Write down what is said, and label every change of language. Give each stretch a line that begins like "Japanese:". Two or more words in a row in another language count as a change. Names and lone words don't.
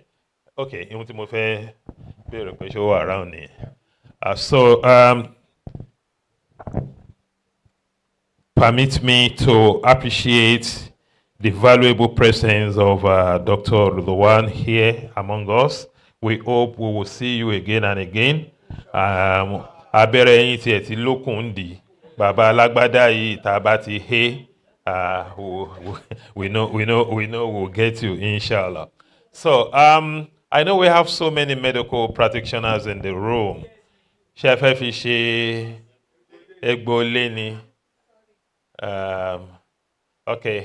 English: Okay, you want to move around here. Permit me to appreciate the valuable presence of Dr. RIDWAN here among us. We hope we will see you again and again.
Yoruba: Abere yin ti e ti lokun di baba alagbada yi tabati
English: he we know we'll get you inshallah. So I know we have so many medical practitioners in the room. Chef Fishi Egboleni. Okay.